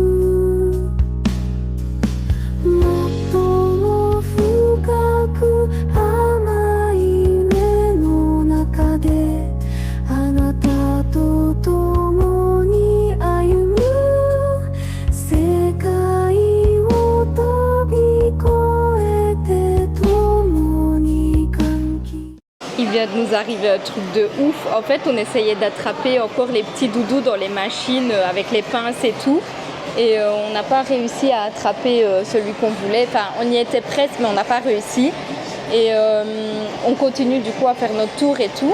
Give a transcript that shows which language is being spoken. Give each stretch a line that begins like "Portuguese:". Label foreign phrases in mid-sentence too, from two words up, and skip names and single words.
Japanese: もっとも深く甘い夢の中であなたと共に歩む世界を飛び越えて共に歓喜
French: Il vient de nous arriver un truc de ouf. En fait, on essayait d'attraper encore les petits doudous dans les machines avec les pinces et tout. Et on n'a pas réussi à attraper celui qu'on voulait. Enfin, on y était presque, mais on n'a pas réussi. Et on continue du coup à faire notre tour et tout.